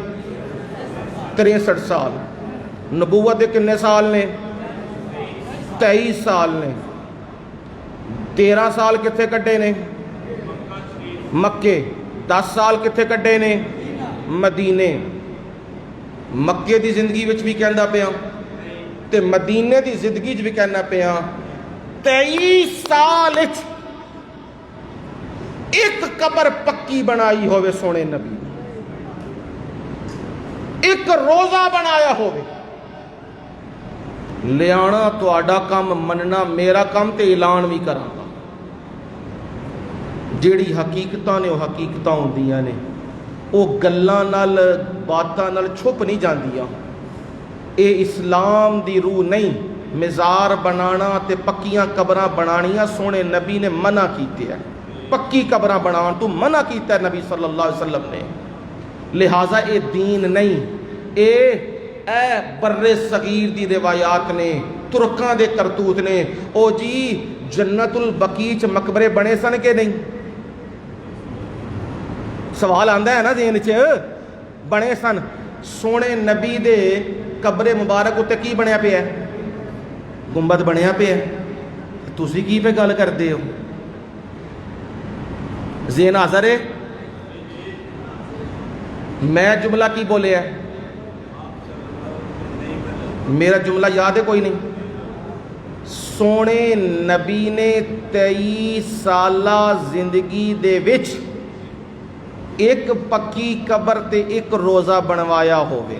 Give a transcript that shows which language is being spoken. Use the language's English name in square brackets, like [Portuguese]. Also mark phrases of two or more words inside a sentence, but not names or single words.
[Punjabi] 63 سال. نبوت کتنے سال نے؟ 23 سال نے. 13 سال کتنے کٹے نے؟ مکے. 10 سال کتنے کٹے نے؟ مدینے. مکے دی زندگی وچ بھی کہندا پیا تے مدینے دی زندگی وچ بھی کہنا پیا. 23 سال ایک قبر پکی بنائی ہوئے سونے نبی, ایک روزہ بنایا ہوئے. لیانا تہاڈا کام, مننا میرا کام, تے اعلان بھی کراں گا. جیڑی حقیقتاں نے وہ حقیقتاں ہوندیاں نے, وہ گلاں نال باتاں نال چھپ نہیں جاندیاں. اے اسلام دی روح نہیں. مزار بنانا تے پکیاں قبراں بنانیاں سونے نبی نے منع کیتے ہیں. پکی قبراں بنان تو منع کیتا ہے نبی صلی اللہ علیہ وسلم نے. لہٰذا اے دین نہیں, اے بر صغیر دی روایات نے, ترکاں دے کرتوت نے. او جی جنت البقیع چ مقبرے بنے سن کہ نہیں؟ سوال آندا ہے نا ذہن چ. بنے سن. سونے نبی دے قبر مبارک اتے کی بنیا پیا ہے؟ گنبد بنیا پیا. تسی کی پہ گل کردے ہو؟ ذہن حاضر ہے؟ میں جملہ کی بولے ہے؟ میرا جملہ یاد ہے کوئی نہیں؟ سونے نبی نے 23 سالہ زندگی دے وچ ایک پکی قبر تے ایک روزہ بنوایا ہوئے.